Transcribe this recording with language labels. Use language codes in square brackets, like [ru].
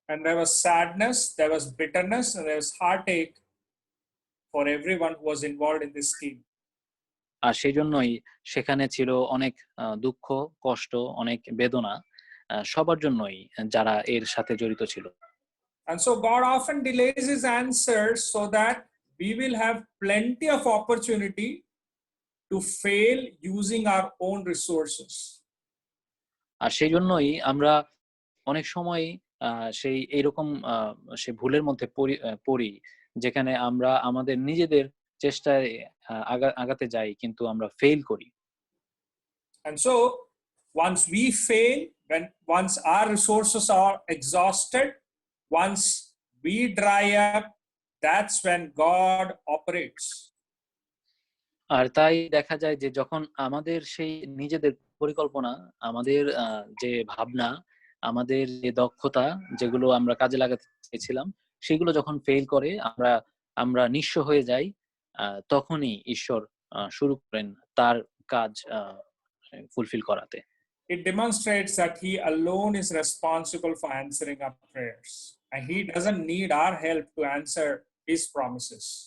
[en] And there was sadness, there was bitterness, and there was heartache for everyone who was involved in this scheme. [bn] আর সেই জন্যই সেখানে ছিল অনেক দুঃখ, কষ্ট, অনেক বেদনা সবার জন্যই যারা এর সাথে জড়িত ছিল। [en] And so God often delays his answers so that we will have plenty of opportunity to fail using our own resources. [bn] আর সেই জন্যই আমরা অনেক সময় সেই এইরকম সেই ভুলের মধ্যে পড়ি যেখানে আমরা আমাদের নিজেদের চেষ্টায় আগাতে যাই কিন্তু আমরা ফেল করি। [en] And so once we fail, once our resources are exhausted, once we dry up, that's when God operates. [bn] আর তাই দেখা যায় যে যখন আমাদের সেই নিজেদের পরিকল্পনা, আমাদের যে ভাবনা, আমাদের যে দক্ষতা, যেগুলো আমরা কাজে লাগাতে চেয়েছিলাম, সেগুলো যখন ফেল করে, আমরা নিঃস্ব হয়ে যাই, তখনই ঈশ্বর শুরু করেন তার কাজ ফুলফিল করাতে। [en] It demonstrates that he alone is responsible for answering our prayers, and he doesn't need our help to answer his promises.